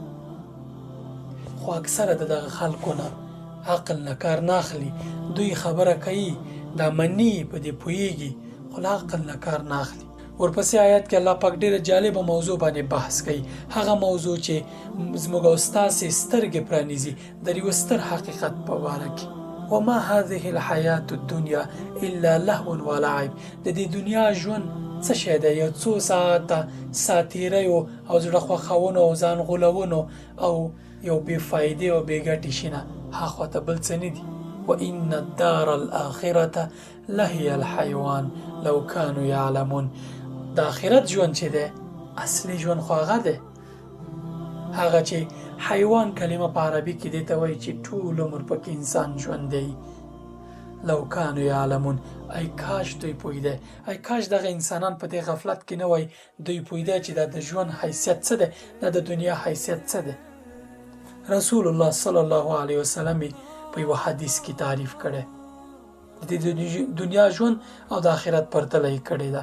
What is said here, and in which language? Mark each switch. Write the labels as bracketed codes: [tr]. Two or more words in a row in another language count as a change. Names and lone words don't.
[ps] خو اکثره د دغه خلکو نه عقل نه کار نه اخلي. دوی خبره کوي، دا مني، په دې پوهېږي، خو له عقل نه کار نه اخلي. ورپسې آیات کې الله پاک ډېره جالبه موضوع باندې بحث کوي، هغه موضوع چې زموږ او ستاسې سترګې پرانیزي د یوه ستر حقیقت په باره کې. [ar] وما هذه الحیات الدنیا الا لهو ولعب. [ps] د دې دنیا ژوند څه شی دی؟ یو څو ساعته ساتیریو او زړه خوښونو او ځان غولونو او یو بې فایدې او بې ګټې شي نه، هاخوا ته بل څه نه دي. [ar] وإن الدار الآخرة لهي الحيوان لو كانوا يعلمون. [ps] د آخرت ژوند چې دی اصلي ژوند خو هغه دی، هغه چې حیوان کلمه په عربي کې دی ته وایي چې ټول عمر پکې انسان ژوند دی. [ar] لو كانوا يعلمون. [ps] ای کاش دوی پوهېدی، ای کاش دغه انسانان په دې غفلت کې نه وای، دوی پوهېدی چې دا د ژوند حیثیت څه دی، دا د دنیا حیثیت څه دی. رسول الله صلی الله علیه وسلم په یو حدیث کې تعریف کړی، د دنیا ژوند او د آخرت پرتله یې کړې ده.